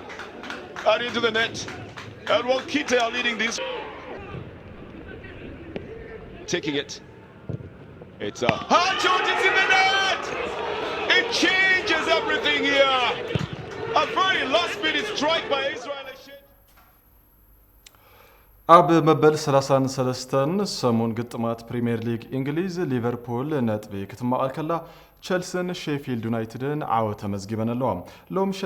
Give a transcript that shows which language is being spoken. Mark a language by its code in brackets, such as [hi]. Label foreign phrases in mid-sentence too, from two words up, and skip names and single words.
[en] And into the net. And Walkite are leading this. Taking it. It's a hard shot, it's in the net! It changes everything here. A very last minute strike by Israel. [ti] ኣብ መበል 33 ሰሙን ግጥማት ፕሪሚየር ሊግ እንግሊዝ ሊቨርፑል ነጥቢ ክትማቐል ከላ ቸልሲን ሼፊልድ ዩናይትድን ዓወት ተመዝጊበን ኣለዋ ሎም